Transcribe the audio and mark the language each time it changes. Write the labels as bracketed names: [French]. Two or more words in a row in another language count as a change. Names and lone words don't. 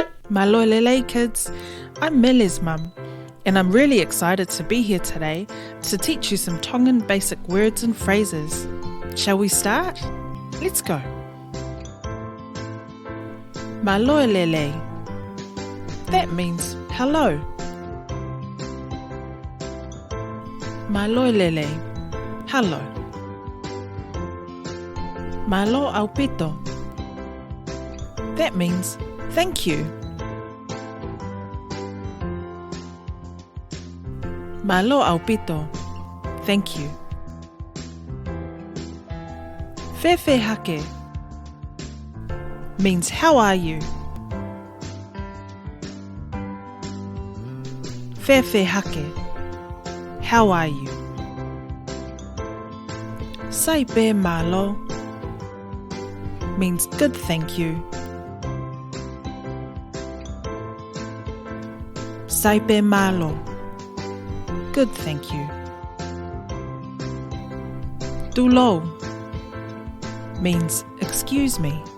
[English] Malolele kids, I'm Mele's mum, and I'm really excited to be here today to teach you some Tongan basic words and phrases. Shall we start? Let's go. Malolele. That means hello. Malolele. Hello. [Tongan] Malo aupito. [English] That means thank you. [Tongan] Malo aupito. [English] Thank you. [Tongan] Fefe hake [English] means how are you? [Tongan] Fefe hake. [English] How are you? [Tongan] Saipe malo [English] means good thank you. [Tongan] Saipe malo. [English] Good thank you. Dulo means excuse me.